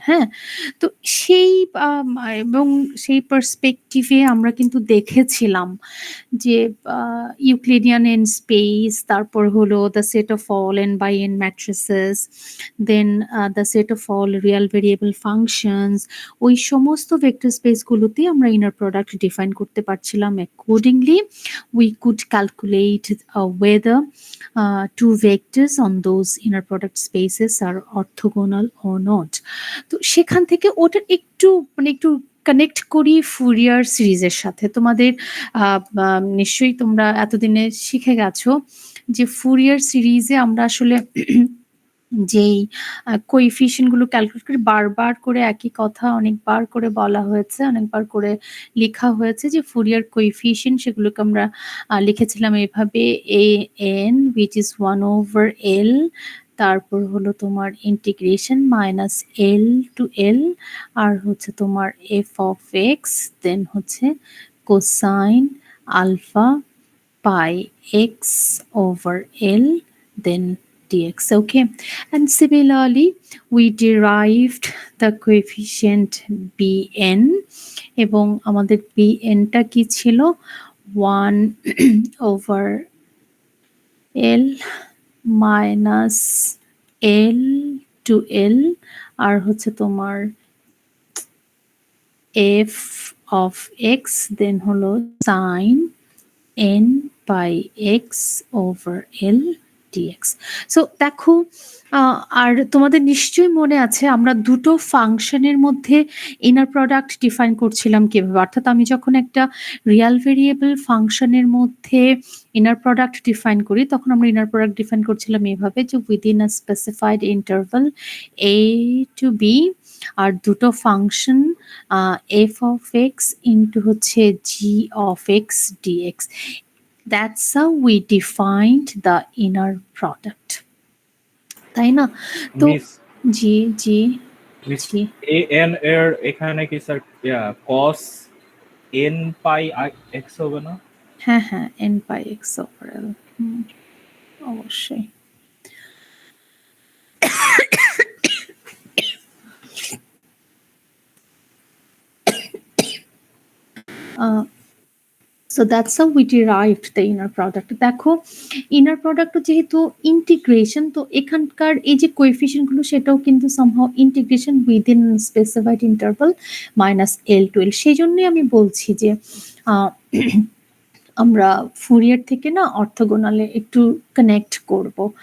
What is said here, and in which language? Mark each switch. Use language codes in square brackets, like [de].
[bn] হ্যাঁ, তো সেই এবং সেই পার্সপেক্টিভে আমরা কিন্তু দেখেছিলাম যে ইউক্লিডিয়ান এন্ড স্পেস, তারপর হলো [en] the set of all n by n matrices, then the set of all real variable functions, [bn] ওই সমস্ত ভেক্টর স্পেসগুলোতে আমরা ইনার প্রোডাক্ট ডিফাইন করতে পারছিলাম। [en] Accordingly we could calculate whether two vectors on those inner product spaces are orthogonal or not. [bn] তো সেখান থেকে ওটা একটু একটু কানেক্ট করি ফুরিয়ার সিরিজের সাথে। তোমাদের নিশ্চয়ই তোমরা এতদিনে শিখে গেছো যে ফুরিয়ার সিরিজে আমরা আসলে যেই কোএফিশিয়েন্ট গুলো ক্যালকুলেট করি, বারবার করে একই কথা অনেকবার করে বলা হয়েছে, অনেকবার করে লেখা হয়েছে যে ফুরিয়ার কোএফিশিয়েন্ট সেগুলোকে আমরা লিখেছিলাম এভাবে [en] an which is 1/l, [bn] তারপর হলো তোমার [en] Integration minus l to l, আর হচ্ছে তোমার f of x, দেন হচ্ছে cosine alpha pi x over l, then dx. Okay, and similarly we derived the coefficient bn [bn] এবং আমাদের bn টা কি ছিল [en] 1/l minus l to l, আর হচ্ছে তোমার f of x, then হলো sin n by x over l dx. [bn] So দেখো আর তোমাদের নিশ্চয়ই মনে আছে আমরা দুটো ফাংশনের মধ্যে ইনার প্রোডাক্ট ডিফাইন করছিলাম কিভাবে, অর্থাৎ আমি যখন একটা রিয়াল ভেরিয়েবল ফাংশনের মধ্যে ইনার প্রোডাক্ট ডিফাইন করি তখন আমরা ইনার প্রোডাক্ট ডিফাইন করছিলাম এভাবে যে [en] within a specified interval [bn] a to b আর দুটো function f of x into হচ্ছে g of x dx. [en] That's how we defined the inner product. [bn] তাই না? তো miss G G miss G an এর এখানে কি স্যার cos n পাই x হবে না? হ্যাঁ হ্যাঁ n by x over l, অবশ্যই। [en] So that's how we derived the inner product. [bn] দেখো ইনার প্রোডাক্ট যেহেতু ইন্টিগ্রেশন, তো এখানকার এই যে কোএফিশিয়েন্ট গুলো সেটাও কিন্তু somehow integration within specified interval minus l to l। সেই জন্যই আমি বলছি যে আমরা ফুরিয়ার থেকে না অর্থগোনালে একটু কানেক্ট করব।